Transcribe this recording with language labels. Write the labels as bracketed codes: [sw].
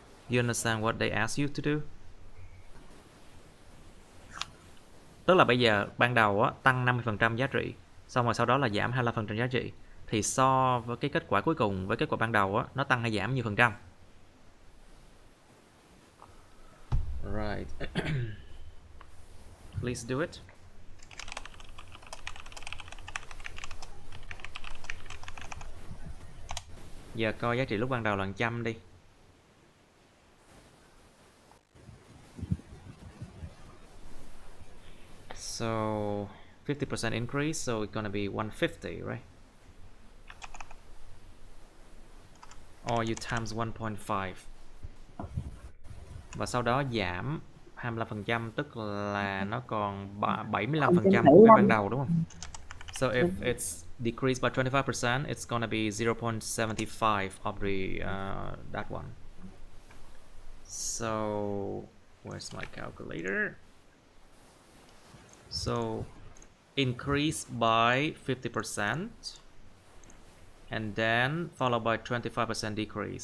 [en] You understand what they ask you to do? [vi] Tức là bây giờ ban đầu á, tăng 50% giá trị, xong rồi sau đó là giảm 25% giá trị, thì so với cái kết quả cuối cùng với kết quả ban đầu á, nó tăng hay giảm nhiêu phần trăm? [en] Right. Please do it. [vi] Giờ coi giá trị lúc ban đầu là 100 đi. [en] So 50% increase, so it's gonna be 150, right? Or you times 1.5. [vi] Và sau đó giảm 25%, tức là nó còn 75% của cái ban đầu, đúng không? [en] So if it's decreased by 25%, it's gonna be 0.75 of the that one. So where's my calculator? So increase by 50% and then followed by 25% decrease.